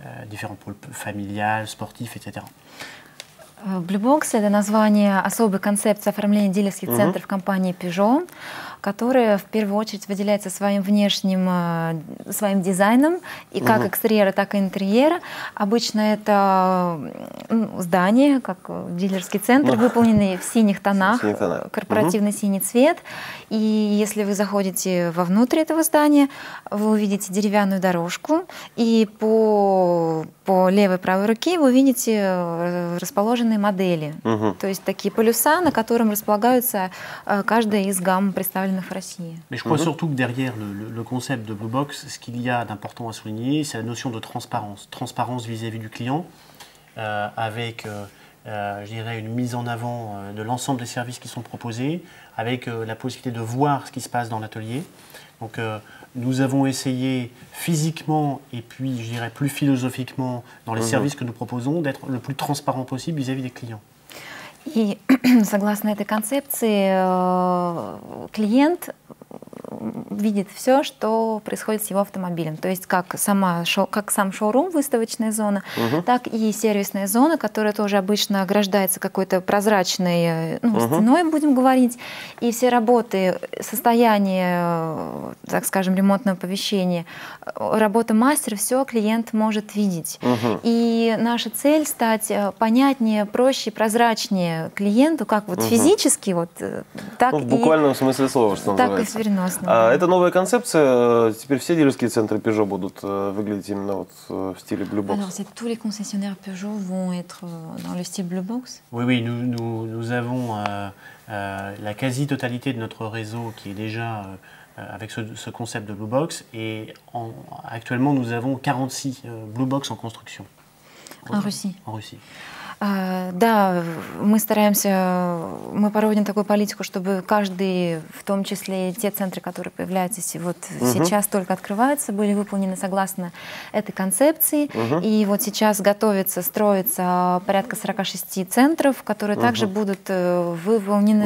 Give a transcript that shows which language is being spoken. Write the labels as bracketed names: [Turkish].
[French] différents pôles familiales, sportifs, etc. [Russian] Blue Box — это название особой концепции оформления дилерских центров компании Peugeot, которая в первую очередь выделяется своим внешним, своим дизайном, и как экстерьера, так и интерьера. Обычно это здание, как дилерский центр, выполненный в синих тонах, корпоративный синий цвет. И если вы заходите вовнутрь этого здания, вы увидите деревянную дорожку, и по левой и правой руке вы увидите расположенные модели. То есть такие полюса, на котором располагаются каждая из гамм, представленных в России. Mais je crois surtout que derrière le concept de Blue Box, ce qu'il y a d'important à souligner, c'est la notion de transparence. Transparence vis-à-vis du client, avec, je dirais, une mise en avant de l'ensemble des services qui sont proposés, avec la possibilité de voir ce qui se passe dans l'atelier. Donc, nous avons essayé physiquement et puis, je dirais, plus philosophiquement dans les services que nous proposons, d'être le plus transparent possible vis-à-vis des clients. И согласно этой концепции, клиент видит все, что происходит с его автомобилем. То есть как сам шоурум, выставочная зона, так и сервисная зона, которая тоже обычно ограждается какой-то прозрачной стеной, будем говорить. И все работы, состояние, так скажем, ремонтного помещения, работа мастера, все клиент может видеть. И наша цель — стать понятнее, проще, прозрачнее клиенту, как вот физически, вот, так в буквальном смысле слова, что так называется. И в переносном. А это новая концепция. Теперь все дилерские центры Peugeot будут выглядеть именно вот в стиле Blue Box. [French] Alors, tous les concessionnaires Peugeot vont être dans le style Blue Box? Oui, oui, nous avons la quasi-totalité de notre réseau qui est déjà avec ce concept de Blue Box, et actuellement nous avons 46 Blue Box en construction. En Russie. En Russie. [Russian] Да, мы мы проводим такую политику, чтобы каждый, в том числе те центры, которые появляются сейчас только открываются, были выполнены согласно этой концепции. И вот сейчас строится порядка 46 центров, которые также будут выполнены...